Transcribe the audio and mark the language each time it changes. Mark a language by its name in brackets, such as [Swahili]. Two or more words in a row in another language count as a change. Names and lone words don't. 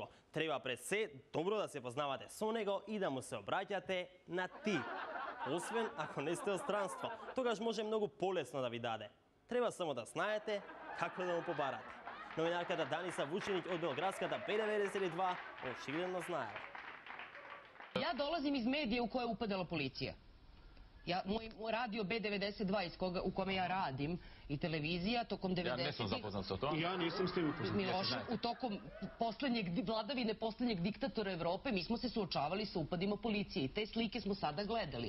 [Macedonian] Треба пред се добро да се познавате со него и да му се обраќате на ти. Освен ако не сте од странство, тогаш може многу полесно да ви даде. Треба само да знаете како да му побарате. Новинарката Даниса Вучинич од белградската Б92 очигледно знаела. [Serbian] Ja dolazim iz medija u koje je upadala policija. Moj radio B92 u kome ja radim i televizija tokom 90-ih... Ja nisam zapoznan sa to. Ja nisam s tim upoznat. Miloše, u tokom vladavine poslednjeg diktatora Evrope mi smo se suočavali sa upadima policije i te slike smo sada gledali.